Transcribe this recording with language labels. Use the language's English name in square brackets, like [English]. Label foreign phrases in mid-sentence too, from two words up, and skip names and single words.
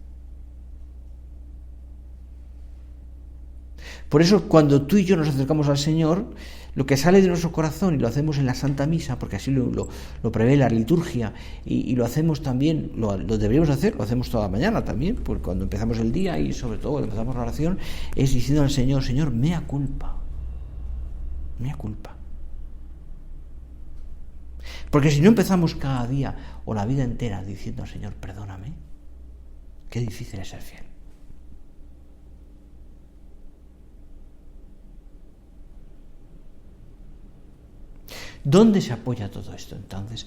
[Spanish] Por eso, cuando tú y yo nos acercamos al Señor, lo que sale de nuestro corazón, y lo hacemos en la Santa Misa, porque así lo prevé la liturgia, y lo hacemos también, lo deberíamos hacer, lo hacemos toda la mañana también, porque cuando empezamos el día y sobre todo cuando empezamos la oración, es diciendo al Señor: Señor, [Latin] mea culpa. Mea culpa. [Spanish] Porque si no empezamos cada día o la vida entera diciendo al Señor: perdóname, qué difícil es ser fiel. ¿Dónde se apoya todo esto entonces?